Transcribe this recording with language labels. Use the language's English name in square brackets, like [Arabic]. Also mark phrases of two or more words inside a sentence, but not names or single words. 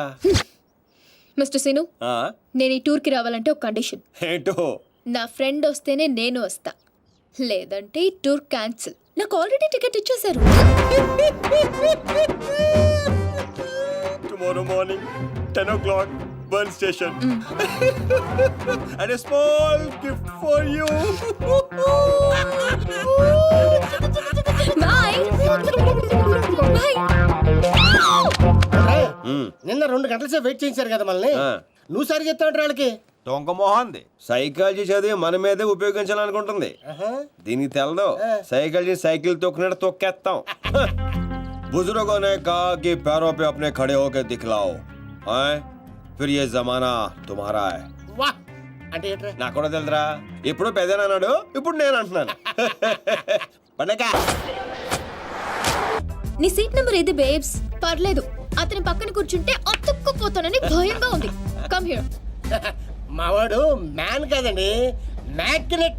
[Telugu] మిస్టర్ సీను, నేను ఈ టూర్ కి రావాలంటే ఒక కండిషన్. ఏంటో? నా ఫ్రెండ్ వస్తేనే నేను వస్తా, లేదంటే ఈ [English] tour cancel. [Telugu] నాకు ఆల్రెడీ టికెట్ ఇచ్చేశారు. [English] tomorrow morning 10 o'clock Bern station. and a small gift for you. bye bye. [Telugu] నిన్న 2 గంటల సేపు వెయిట్ చేయించారు కదా మనల్ని. నువ్వు సరి చెప్తావు వాళ్ళకి. దొంగ మొహంది. సైకాలజీ చదివి మన మీదే ఉపయోగించాలనుకుంటుంది. దీనికి తెలదు, సైకాలజీ సైకిల్ తొక్కినట్టు తొక్కేస్తాం. [Hindi] बुजुर्गों ने कहा कि पैरों पे अपने खड़े होकर दिखलाओ, फिर ये जमाना तुम्हारा है. [Telugu] వా అంటే ఏంట్రా? నాకు కూడా తెలుదురా, ఇప్పుడు పెద్దనా అన్నాడు, ఇప్పుడు నేను అంటున్నాను. పండగ. నీ సీట్ నెంబర్ ఏది బేబ్స్? పర్లేదు, అతని పక్కన కూర్చుంటే అతుక్కుపోతానని భయంగా ఉంది. [English] come here. [Telugu] మావాడు మ్యాన్ కాదండి, మ్యాగ్నెట్.